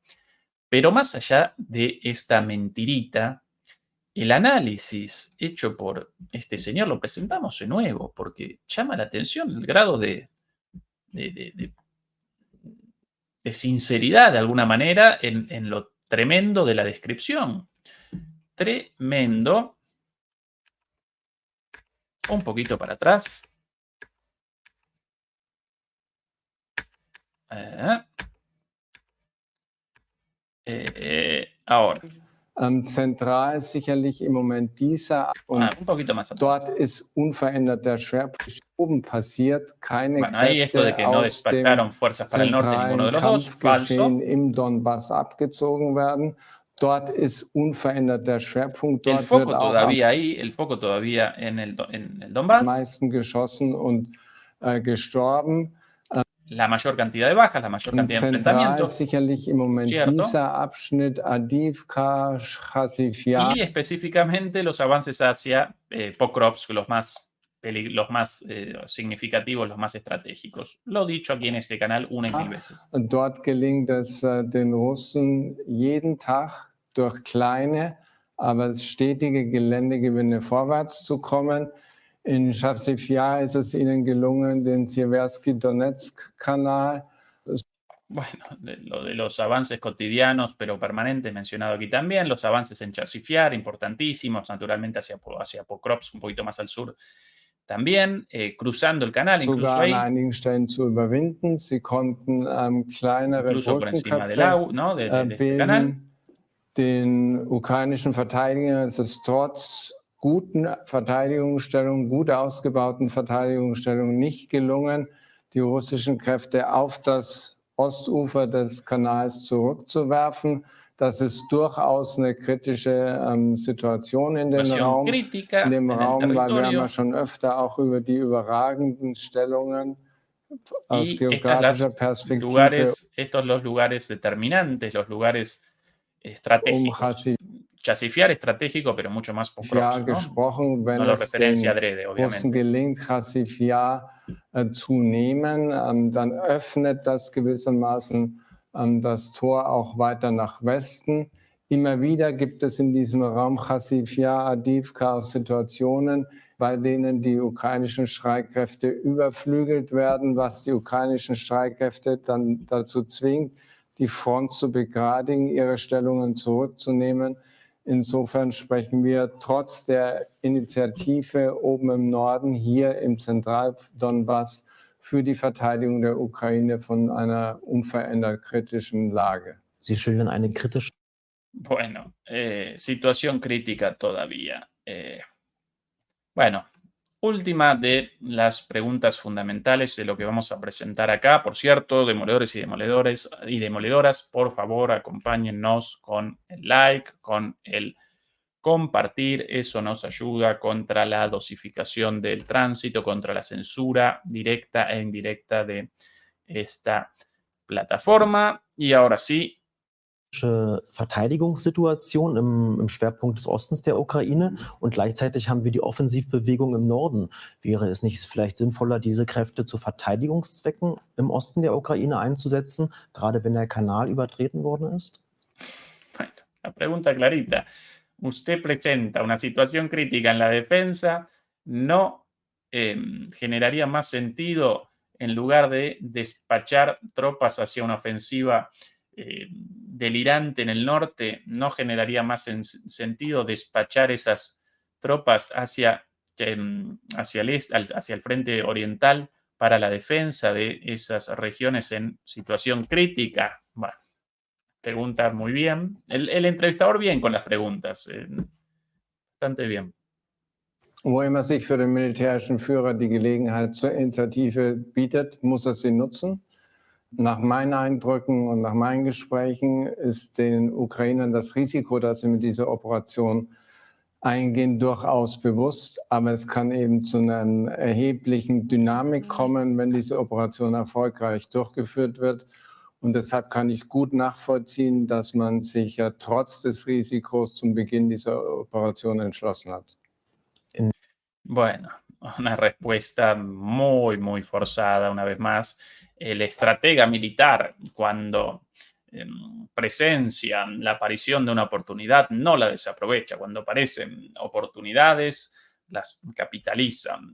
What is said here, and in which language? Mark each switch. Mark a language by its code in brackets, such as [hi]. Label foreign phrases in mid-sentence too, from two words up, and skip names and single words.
[es] Pero más allá de esta mentirita, el análisis hecho por este señor lo presentamos de nuevo porque llama la atención el grado de sinceridad, de alguna manera, en lo tremendo de la descripción. Tremendo. Un poquito para atrás. Ahora. [de] Zentral sicherlich im Moment dieser und [es] un poquito más atrás. [de] Dort ist unverändert der Schwerpunkt. Oben passiert keine [es] Bueno, ahí esto de [de] Kräfte [es] que no [de] aus dem [es] despacharon fuerzas para el norte, ninguno de [de] zentralen [es] los dos, falso. [de] Kampfgeschehen im Donbass abgezogen werden. Dort ist unverändert der Schwerpunkt. [es] El [de] Dort [es] foco [de] wird auch [es] todavía ahí, el foco todavía en el [de] am Donbass. meisten geschossen und gestorben. [es] La mayor cantidad de bajas, la mayor cantidad de [de] Zentral [es] enfrentamientos. [de] sicherlich im Moment [es] Cierto. [de] dieser Abschnitt Adivka, Chasifiar. [es] Y específicamente los avances hacia Pokrovsk, los más significativos, los más estratégicos. Lo dicho aquí en este canal una y mil veces. [de] Dort gelingt es den Russen jeden Tag durch kleine, aber stetige Geländegewinne vorwärts zu kommen. In Chasifiar ist es ihnen gelungen, den Siewerski-Donetsk-Kanal. [es] Bueno, lo de los avances cotidianos, pero permanentes, mencionado aquí también. Los avances en Chasifiar, importantísimos, naturalmente hacia Pokrovsk, un poquito más al sur. También cruzando el canal, incluso [de] Sogar [es] ahí. [de] an einigen Stellen zu überwinden. Sie konnten kleinere [es] Incluso por encima del [de] Brückenköpfe [es] ¿no? de este canal. [de] bilden. Den ukrainischen Verteidigern ist es trotz guten Verteidigungsstellungen, gut ausgebauten Verteidigungsstellungen nicht gelungen, die russischen Kräfte auf das Ostufer des Kanals zurückzuwerfen. Das ist durchaus eine kritische Situation in dem Raum. In dem Raum, weil wir haben ja schon öfter auch über die überragenden Stellungen aus geografischer Perspektive [es] estos los lugares determinantes, los lugares estratégicos. Chasifiar estratégico, pero mucho más Pokrovsk, [de] gesprochen, wenn [es] no lo es referencia [de] den [es] adrede, [de] Russen [es] obviamente. [de] gelingt, Chasifiar zu nehmen, dann öffnet das gewissermaßen das Tor auch weiter nach Westen. Immer wieder gibt es in diesem Raum Chasifiar, Adivka Situationen, bei denen die ukrainischen Streitkräfte überflügelt werden, was die ukrainischen Streitkräfte dann dazu zwingt, die Front zu begradigen, ihre Stellungen zurückzunehmen. Insofern sprechen wir trotz der Initiative oben im Norden, hier im Zentraldonbass, für die Verteidigung der Ukraine von einer unverändert kritischen Lage. Sie schildern eine kritische. [es] Bueno, situación crítica todavía. Bueno, Última de las preguntas fundamentales de lo que vamos a presentar acá. Por cierto, demoledores y demoledores y demoledoras, por favor, acompáñennos con el like, con el compartir. Eso nos ayuda contra la dosificación del tránsito, contra la censura directa e indirecta de esta plataforma. Y ahora sí, [de] Verteidigungssituation im Schwerpunkt des Ostens der Ukraine und gleichzeitig haben wir die Offensivbewegung im Norden. Wäre es nicht vielleicht sinnvoller, diese Kräfte zu Verteidigungszwecken im Osten der Ukraine einzusetzen, gerade wenn der Kanal übertreten worden ist? [es] bueno, la pregunta clarita. Usted presenta una situación crítica en la defensa, ¿no generaría más sentido en lugar de despachar tropas hacia una ofensiva delirante en el norte? ¿No generaría más sentido despachar esas tropas hacia el frente oriental para la defensa de esas regiones en situación crítica? Bueno, pregunta muy bien. El entrevistador bien con las preguntas. Bastante bien. [de] Wo immer sich für den militärischen Führer die Gelegenheit zur Initiative bietet, muss er sie nutzen. Nach meinen Eindrücken und nach meinen Gesprächen ist den Ukrainern das Risiko, dass sie mit dieser Operation eingehen, durchaus bewusst. Aber es kann eben zu einer erheblichen Dynamik kommen, wenn diese Operation erfolgreich durchgeführt wird. Und deshalb kann ich gut nachvollziehen, dass man sich ja trotz des Risikos zum Beginn dieser Operation entschlossen hat. [es] Bueno, una respuesta muy, muy forzada, una vez más. El estratega militar, cuando presencia la aparición de una oportunidad, no la desaprovecha. Cuando aparecen oportunidades, las capitalizan.